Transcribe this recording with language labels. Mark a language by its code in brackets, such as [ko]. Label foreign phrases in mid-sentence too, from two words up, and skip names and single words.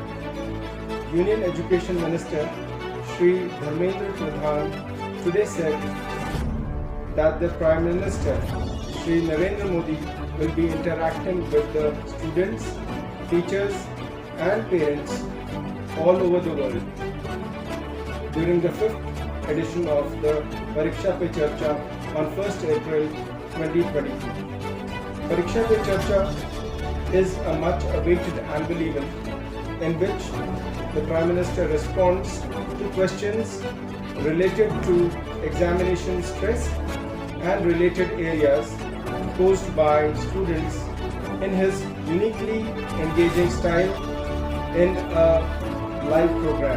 [en] Union Education Minister Shri Dharmendra Pradhan today said that the Prime Minister Shri Narendra Modi will be interacting with the students, teachers and parents all over the world during the 5th edition of the Pariksha Pe Charcha on 1st April 2022. Pariksha Pe Charcha is a much awaited annual event in which the Prime Minister responds to questions related to examination stress and related areas posed by students in his uniquely engaging style in a live program.